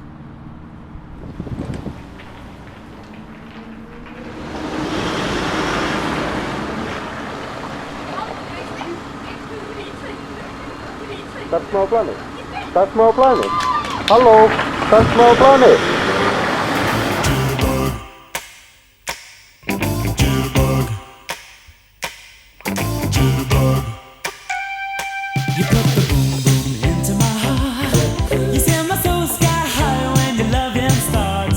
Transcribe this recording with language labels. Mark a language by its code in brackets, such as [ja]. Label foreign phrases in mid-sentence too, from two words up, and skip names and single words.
[is] Starfsmaður á plani, starfsmaður á plani. Halló, starfsmaður á plani. [en] You put the boom boom into my heart. You send my soul sky high when your loving starts.